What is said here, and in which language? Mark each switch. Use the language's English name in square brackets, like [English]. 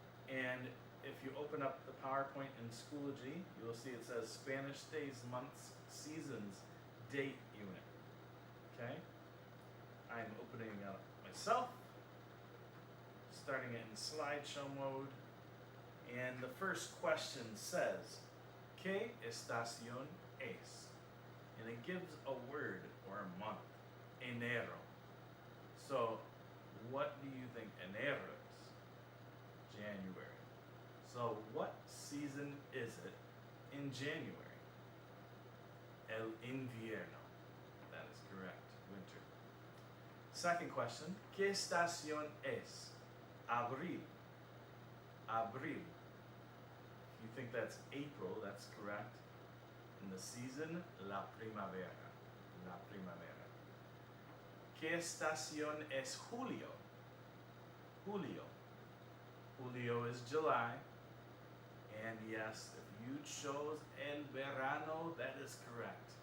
[English] And if you open up the PowerPoint in Schoology, you will see it says Spanish days, months, seasons, date unit. Okay? I'm opening it up myself, starting it in slideshow mode. And the first question says, [Spanish] ¿Qué estación es? [English] And it gives a word or a month, enero. So, what do you think enero is? January. So, what season is it in January? [Spanish] El invierno. [English] That is correct, winter. Second question, ¿Qué estación es? [Spanish] Abril. Abril. [English] You think that's April, that's correct. And the season, [Spanish] la primavera. La primavera. ¿Qué estación es julio? Julio. [English] Julio is July. And yes, if you chose [Spanish] el verano, [English] that is correct.